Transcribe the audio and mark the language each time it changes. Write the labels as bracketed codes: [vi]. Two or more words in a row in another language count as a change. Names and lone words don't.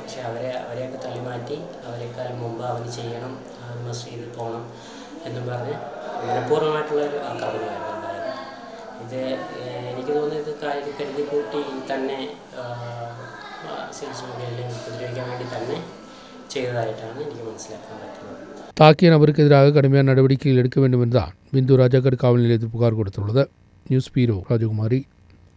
[ml] പക്ഷേ അവരെയൊക്കെ തള്ളിമാറ്റി അവരെക്കാൾ മുമ്പ് അവന് ചെയ്യണം, മസ്റ്റ് ചെയ്ത് പോകണം എന്നും പറഞ്ഞ് മനഃപൂർവ്വമായിട്ടുള്ളൊരു ആക്രമണമായിരുന്നു ഉണ്ടായത്. ഇത് എനിക്ക് തോന്നുന്നത് കരുതി കൂട്ടി തന്നെ സെയിൽസ്മാനെ ഉപദ്രവിക്കാൻ വേണ്ടി തന്നെ ചെയ്തതായിട്ടാണ് എനിക്ക് മനസ്സിലാക്കാൻ പറ്റുന്നത്. [ta] தாக்கிய நபருக்கு எதிராக கடுமையான நடவடிக்கைகள் எடுக்க வேண்டும் என்றுதான் பிந்து ராஜாக்கர் காவல் நிலையத்தில் புகார் கொடுத்துள்ளது. நியூஸ் பீரோ ராஜகுமாரி.